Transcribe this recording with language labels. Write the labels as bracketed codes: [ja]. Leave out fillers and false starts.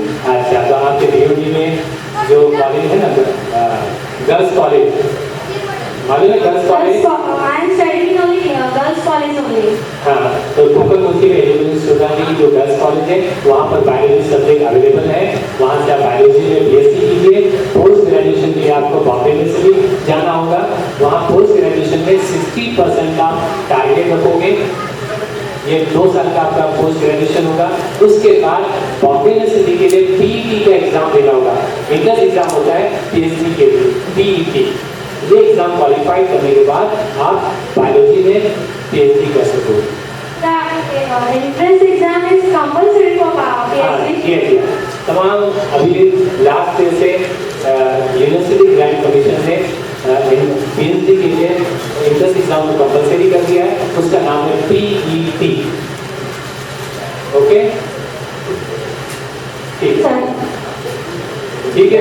[hi] अच्छा, तो आपके BOD में जो कॉलेज है ना, गर्ल्स कॉलेज, मालूम है girls college? [en] I am studying only girls college only. [hi] हाँ, तो भूकंप मुक्ति में एलिजिबल स्टूडेंट की जो गर्ल्स कॉलेज है वहाँ पर बायोलॉजी सब्जेक्ट अवेलेबल है। वहाँ से आप बायोलॉजी में BSc कीजिए। पोस्ट ग्रेजुएशन के लिए आपको बॉम्बे में से भी जाना होगा। वहाँ पोस्ट ग्रेजुएशन में 60% का टारगेट रखोगे। ये 2 साल का आपका पोस्ट ग्रेजुएशन होगा। उसके बाद बॉम्बे यूनिवर्सिटी के लिए PET का एग्जाम देना होगा। इंट्रेंस एग्जाम होता है PhD के लिए, PET। ये एग्जाम क्वालिफाई करने के बाद आप बायोलॉजी में PhD कर सकोगे। [en] The entrance exam is compulsory for PhD. [hi] तमाम अभी लास्ट ईयर से यूनिवर्सिटी ग्रांट कमीशन ने PhD के लिए एंट्रेंस एग्जाम को कंपलसरी कर दिया है। उसका नाम है PET। ओके, ठीक है।